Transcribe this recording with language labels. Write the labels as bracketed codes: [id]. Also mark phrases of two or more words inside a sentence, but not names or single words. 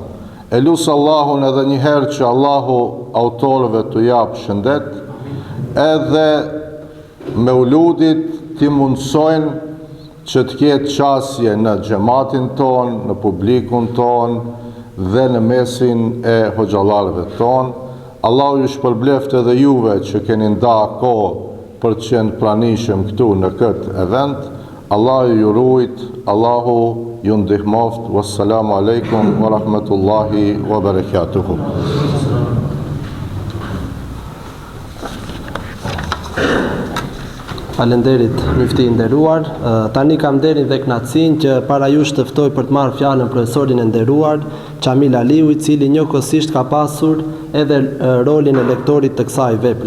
[sq] E lusë Allahun edhe njëherë që Allahu autorëve të japë shëndet, edhe me uludit t'i mundsojnë që të ketë qasje në xhamatin ton, në publikun ton dhe në mesin e hoxhallarëve ton. Allahu ju shpërbleft edhe juve që keni nda kohë për të qenë pranishëm këtu në këtë event. Allahu ju rujt, Allahu ju ndihmoft. [ar] والسلام عليكم ورحمة الله وبركاته. [sq] Falenderit mufti i nderuar. Tani kam nderin dhe kënaqësinë që para jush të ftoj për të marrë fjalën profesorin e nderuar Xhamil Aliu, i cili njëkohësisht ka pasur edhe rolin e lektorit të kësaj vepre.